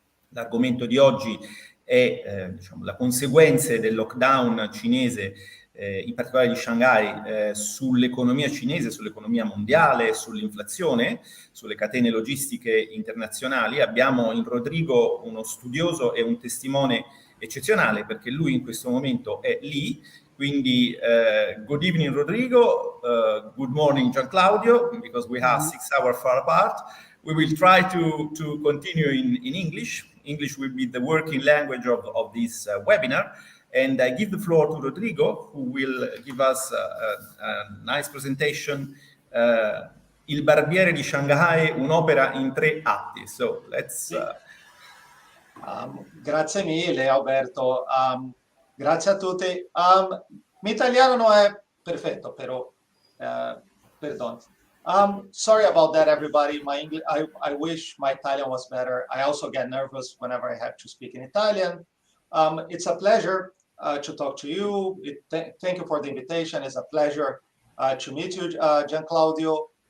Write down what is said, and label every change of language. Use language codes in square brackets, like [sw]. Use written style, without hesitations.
[it] L'argomento di oggi è la conseguenze del lockdown cinese, in particolare di Shanghai, sull'economia cinese, sull'economia mondiale, sull'inflazione, sulle catene logistiche internazionali. Abbiamo in Rodrigo uno studioso e un testimone eccezionale, perché lui in questo momento è lì. Quindi [en] good evening Rodrigo, good morning Gianclaudio, because we have 6 hours far apart. We will try to continue in English. English will be the working language of this webinar. And I give the floor to Rodrigo, who will give us a nice presentation. [it] Il Barbiere di Shanghai, un'opera in 3 atti. [en] So let's... [it] Grazie mille Alberto, grazie a tutti. Mi italiano non è perfetto, però perdon. [en] Sorry about that, everybody. My English, I wish my Italian was better. I also get nervous whenever I have to speak in Italian. It's a pleasure to talk to you. Thank you for the invitation. It's a pleasure to meet you, Gianclaudio.